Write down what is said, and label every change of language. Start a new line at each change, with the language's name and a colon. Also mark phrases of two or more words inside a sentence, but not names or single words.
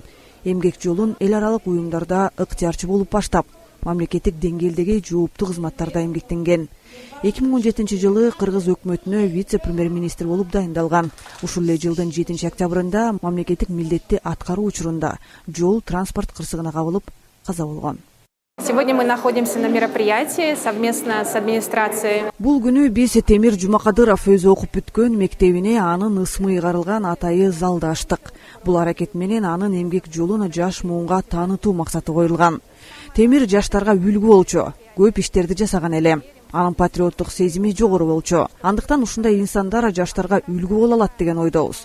Kyrgyz: Эмгек жолун эл аралык уюмдарда ыктыярчы болуп баштап, мамлекеттик деңгээлдеги жооптуу кызматтарда эмгектенген. 2017 жылы Кыргыз өкмөтүнө вице-премьер-министр болуп дайындалган. Ушул эле жылдын 7 октябрында мамлекеттик милдетти аткаруу учурунда жол транспорт кырсыгына кабылып каза болгон.
Russian: Сегодня мы находимся на мероприятии совместно с администрацией.
Kyrgyz: Бул күнү биз Темир Жумакадыров өзү окуп бүткөн мектебине анын ысмы ыйгарылган атайы залда ачтык. Бул аракет менен анын эмгек жолун жаш муунга таанытуу максаты коюлган. Темир жаштарга үлгү болчу, көп иштерди жасаган эле. Анын патриоттук сезими жогору болчу. Андыктан ушундай инсандар жаштарга үлгү боло алат деген ойдобуз.